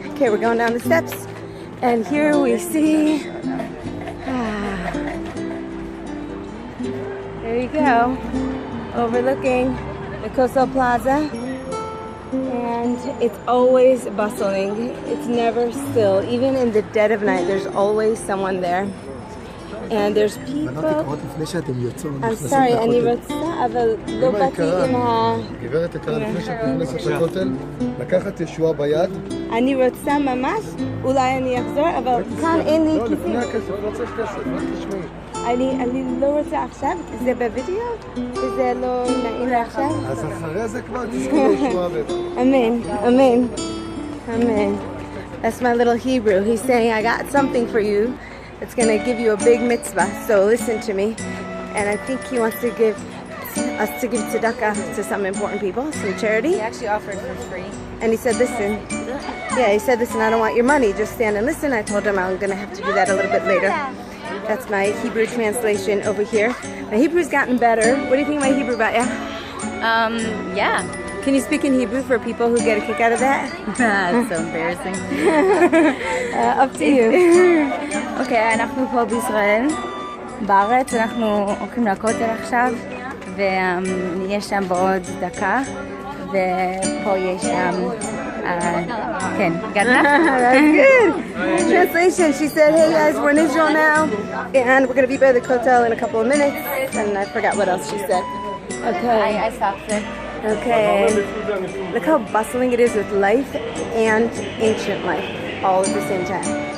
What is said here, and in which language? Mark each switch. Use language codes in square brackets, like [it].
[en] Okay, we're going down the steps. And here we see, there you go, overlooking the Kotel Plaza. And it's always bustling. It's never still. Even in the dead of night, there's always someone there. And there's people. I'm sorry, [he] אני רוצה, אבל לא באתי עם ה... גברת יקרה, לפני שאת נכנסת לכותל, לקחת ישועה ביד. אני רוצה ממש, אולי אני אחזור, אבל כאן אין לי כיסים. לא, לפני הכסף, לא צריך כסף, רק תשמעי. אני לא רוצה עכשיו, זה בווידאו, וזה לא נעים לעכשיו. אז אחרי זה כבר תזכו לישועה בטח. [en] Amen, amen, amen. That's my little Hebrew. He's saying, I got something for you. It's going to give you a big mitzvah, so listen to me. And I think he wants to give us to give tzedakah to some important people, some charity. He actually offered for free. And he said, listen, yeah, he said, listen, I don't want your money, just stand and listen. I told him I'm going to have to do that a little bit later. That's my Hebrew translation over here. My Hebrew's gotten better. What do you think of my Hebrew, Baya? Yeah. Can you speak in Hebrew for people who get a kick out of that? That's so embarrassing. Up to you. [he] אוקיי, אנחנו פה בישראל, בארץ, אנחנו הולכים לכותל עכשיו, ונהיה שם בעוד דקה, ופה יש שם, כן, גדלה? [en] That's good. Translation, she said, hey guys, we're in Israel now, and we're going to be by the Kotel in a couple of minutes, and I forgot what else she said. Okay. I stopped it. Okay. Look how bustling it is with life and ancient life all at the same time.